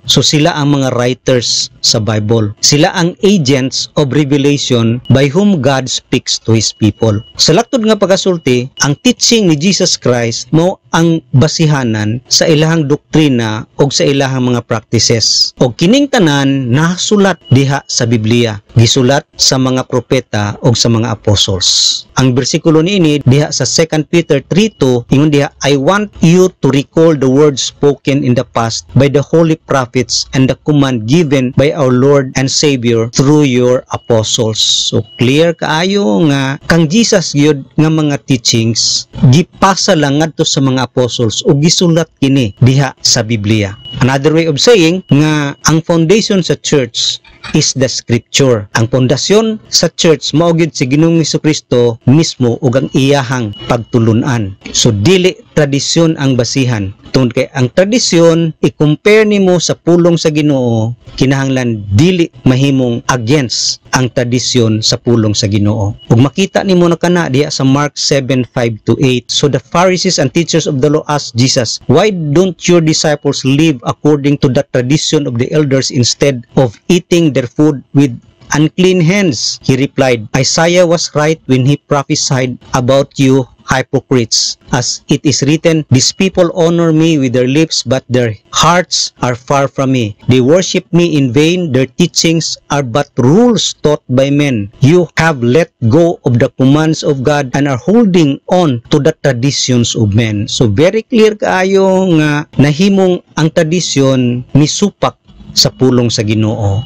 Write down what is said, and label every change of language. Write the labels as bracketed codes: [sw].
[ceb] So sila ang mga writers sa Bible. Sila ang [en] agents of revelation by whom God speaks to His people. [ceb] Sa laktod nga pagasulti, ang teaching ni Jesus Christ mo ang basihanan sa ilahang doktrina o sa ilahang mga practices. O kining tanan nasulat diha sa Biblia, gisulat sa mga propeta o sa mga apostles. Ang bersikulo niini diha sa 2 Peter 3:2, ingon diha, [en] I want you to recall the words spoken in the past by the holy prophets and the command given by our Lord and Savior through your apostles. [ceb] So clear kaayo nga kang Jesus gyud nga mga teachings gipasa lang ngadto sa mga apostles o gisulat kini diha sa Biblia. [en] Another way of saying nga ang foundation sa church is the scripture. [ceb] Ang pundasyon sa church mao gyud si Ginoong Hesukristo mismo ug ang iyahang pagtulunan. So dili tradisyon ang basihan. Tungod kay ang tradisyon tradisyon i-compare nimo sa pulong sa Ginoo, kinahanglan dili mahimong against ang tradisyon sa pulong sa Ginoo. Ug makita nimo na kana diha sa Mark 7:5-8. [en] So the Pharisees and teachers of the law asked Jesus, "Why don't your disciples live according to the tradition of the elders instead of eating their food with unclean hands?" He replied, "Isaiah was right when he prophesied about you hypocrites. As it is written, these people honor me with their lips, but their hearts are far from me. They worship me in vain. Their teachings are but rules taught by men. You have let go of the commands of God and are holding on to the traditions of men." [ceb] So very clear kaayo nga nahimong ang tradisyon misupak sa pulong sa Ginoo.